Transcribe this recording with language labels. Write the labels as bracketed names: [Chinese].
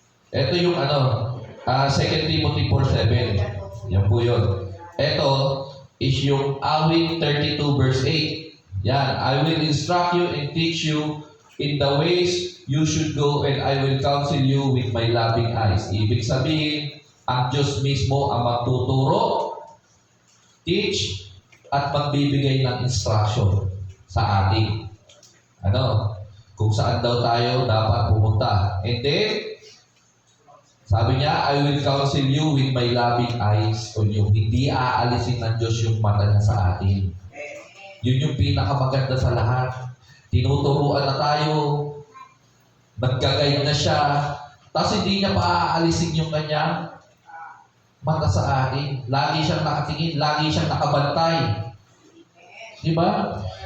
[Filipino] Ito yung 2 Timothy 4:7. Yan po yun. Ito is yung awit 32 verse 8. Yan. [English] I will instruct you and teach you in the ways you should go and I will counsel you with my loving eyes. [Filipino] Ibig sabihin, ang Diyos mismo ang magtuturo, teach, at magbibigay ng instruction sa atin. Kung saan daw tayo dapat pumunta. [English] And then, [Filipino] sabi niya, [English] I will counsel you with my loving eyes on you. [Filipino] Hindi aalisin ng Diyos yung mata niya sa atin. Yun yung pinakamaganda sa lahat. Tinuturuan na tayo, nag-guide na siya, tapos hindi niya pa aalisin yung kanyang mata sa atin. Lagi siyang nakatingin, lagi siyang nakabantay. Di ba?